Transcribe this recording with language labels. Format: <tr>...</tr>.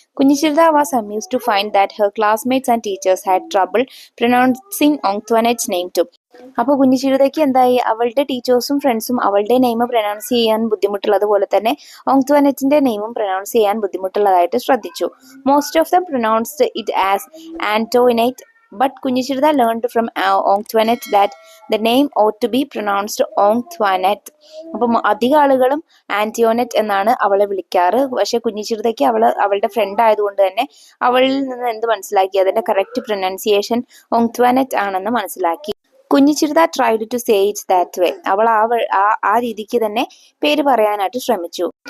<en>Kunjichirutha was amused to find that her classmates and teachers had trouble pronouncing Antoinette's name too.</en> <ml>അപ്പോൾ കുഞ്ഞിച്ചിരുതയ്ക്ക് എന്തായി, അവളുടെ ടീച്ചേഴ്സും ഫ്രണ്ട്സും അവളുടെ നെയിം പ്രൊനൗൺസ് ചെയ്യാൻ ബുദ്ധിമുട്ടുള്ളതുപോലെ തന്നെ ഓങ്ത്വാനെറ്റിന്റെ നെയിമും പ്രൊനൗൺസ് ചെയ്യാൻ ബുദ്ധിമുട്ടുള്ളതായിട്ട് ശ്രദ്ധിച്ചു.</ml> <en>Most of them pronounced it as Antoinette, but Kunjichirutha learned from Antoinette that the name ought to be pronounced Antoinette.</en> <ml>അപ്പം അധിക ആളുകളും ആന്റിയോനെറ്റ് എന്നാണ് അവളെ വിളിക്കാറ്. പക്ഷെ കുഞ്ഞിച്ചിരുതയ്ക്ക് അവളുടെ ഫ്രണ്ട് ആയതുകൊണ്ട് തന്നെ അവളിൽ നിന്ന് എന്ത് മനസ്സിലാക്കി, അതിന്റെ കറക്റ്റ് പ്രൊനൗൺസിയേഷൻ ഓങ്ത്വാനെറ്റ് ആണെന്ന് മനസ്സിലാക്കി. കുഞ്ഞിച്ചിരുത</ml> <en>Tried to say its that way.</en> <ml>അവൾ ആ രീതിക്ക് തന്നെ പേര് പറയാനായിട്ട് ശ്രമിച്ചു.</ml>